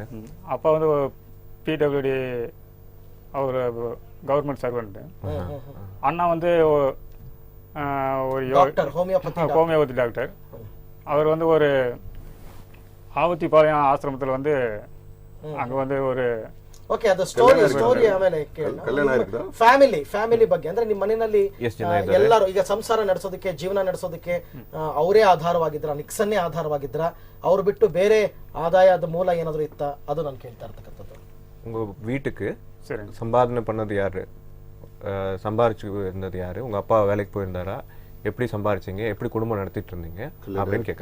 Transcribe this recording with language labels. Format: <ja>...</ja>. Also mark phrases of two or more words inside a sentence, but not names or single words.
<ta>அப்பா வந்து PWD, அவர்</ta> <en>government servant.</en> <ta>அண்ணா வந்து ஒரு</ta> <en>homeopathy doctor.</en> <ta>அவர் வந்து ஒரு ஆவத்திபாளையம் ஆசிரமத்தில் வந்து அங்கே வந்து ஒரு</ta> <kn>ಓಕೆ, ಅದು ಸ್ಟೋರಿ ಆಮೇಲೆ ಫ್ಯಾಮಿಲಿ ಬಗ್ಗೆ ಅಂದ್ರೆ ನಿಮ್ಮ ಮನೆಯಲ್ಲಿ ಎಲ್ಲರೂ ಈಗ ಸಂಸಾರ ನಡೆಸೋದಕ್ಕೆ, ಜೀವನ ನಡೆಸೋದಕ್ಕೆ ಅವರೇ ಆಧಾರವಾಗಿದ್ರ, ನಿಕ್ಸನ್ನೇ ಆಧಾರವಾಗಿದ್ರ, ಅವ್ರು ಬಿಟ್ಟು ಬೇರೆ ಆದಾಯದ ಮೂಲ ಏನಾದ್ರು ಇತ್ತ? ಅದು ನಾನು ಕೇಳ್ತಾ ಇರ್ತಕ್ಕಂಥದ್ದು.</kn> <ta>உங்க வீட்டுக்கு சம்பாதனை பண்ணது யாரு, சம்பாரிச்சு இருந்தது யாரு, உங்க அப்பா வேலைக்கு போயிருந்தாரா, எப்படி சம்பாரிச்சீங்க, எப்படி குடும்பம் நடத்திட்டு இருந்தீங்க அப்படின்னு கேட்குறாங்க.</ta>